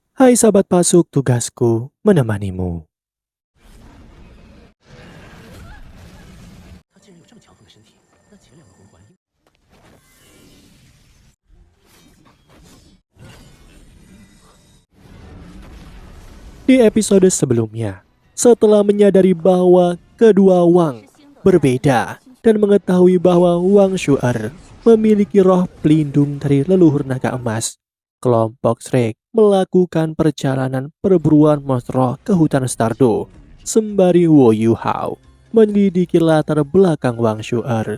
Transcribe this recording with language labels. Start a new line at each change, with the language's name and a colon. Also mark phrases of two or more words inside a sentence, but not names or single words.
Indonesian: Hai sahabat pasuk, tugasku menemanimu.
Chinese: 他竟然有这么强横的身体，那前两个魂环应
Indonesian: Di episode sebelumnya, setelah menyadari bahwa kedua Wang berbeda dan mengetahui bahwa Wang Shu'er memiliki roh pelindung dari leluhur naga emas, kelompok Shrek melakukan perjalanan perburuan monster ke hutan Stardo sembari Wu Yuhao menyelidiki latar belakang Wang Shu'er.